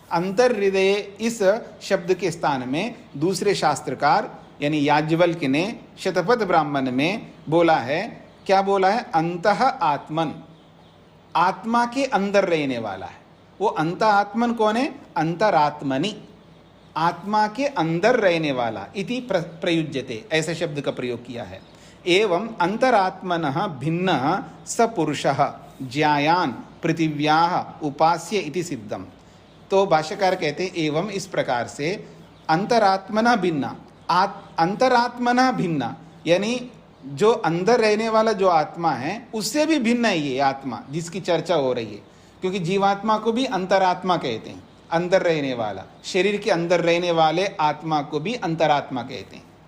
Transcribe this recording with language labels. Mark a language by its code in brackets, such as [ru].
[hi] अंतर हृदय इस शब्द के स्थान में दूसरे शास्त्रकार यानी याज्ञवल्क्य ने शतपथ ब्राह्मण में बोला है। क्या बोला है? अंतः आत्मन, आत्मा के अंदर रहने वाला है। वो अंतः आत्मन कौन है? अंतरात्मनि, आत्मा के अंदर रहने वाला। इति प्रयुज्यते, ऐसे शब्द का प्रयोग किया है। [sa] एवं अंतरात्मनः भिन्नः स पुरुषः ज्यायान पृथिव्याः उपास्य इति सिद्धम। [hi] तो भाष्यकार कहते हैं एवं इस प्रकार से अंतरात्मना भिन्ना, अंतरात्मना भिन्ना यानी जो अंदर रहने वाला जो आत्मा है उससे भी भिन्न है ये आत्मा जिसकी चर्चा हो रही है। क्योंकि जीवात्मा को भी अंतरात्मा कहते हैं, अंदर रहने वाला, शरीर के अंदर रहने वाले आत्मा को भी अंतरात्मा कहते हैं।